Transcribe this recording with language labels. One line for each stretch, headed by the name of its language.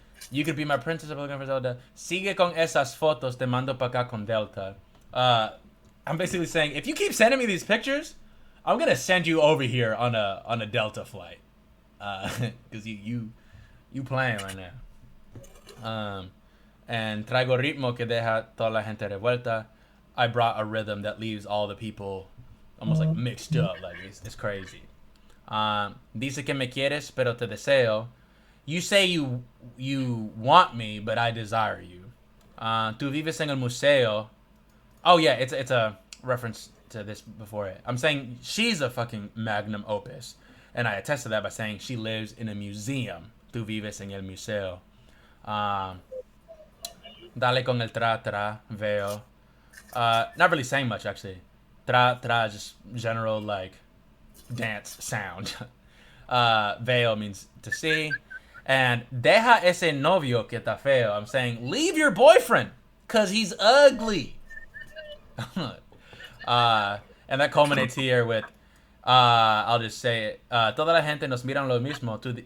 English: You could be my princess, I'm looking for Zelda.
Spanish: Sigue con esas fotos, te mando pa' acá con Delta.
English: I'm basically saying, if you keep sending me these pictures, I'm gonna send you over here on a Delta flight, because you playing right now.
Spanish: And traigo ritmo que deja toda la gente revuelta.
English: I brought a rhythm that leaves all the people almost like mixed up, like it's crazy.
Spanish: Dice que me quieres, pero te deseo.
English: You say you want me, but I desire you.
Spanish: Tú vives en el museo.
English: Oh yeah, it's a reference to this before it. I'm saying she's a fucking magnum opus, and I attest to that by saying she lives in a museum. Tú vives en el museo.
Spanish: Dale con el tra tra veo.
English: Not really saying much actually. Tra tra just general like dance sound. Veo means to see.
Spanish: And deja ese novio que está feo.
English: I'm saying leave your boyfriend because he's ugly. And that culminates here with, I'll just say it.
Spanish: Toda la gente nos miran lo mismo.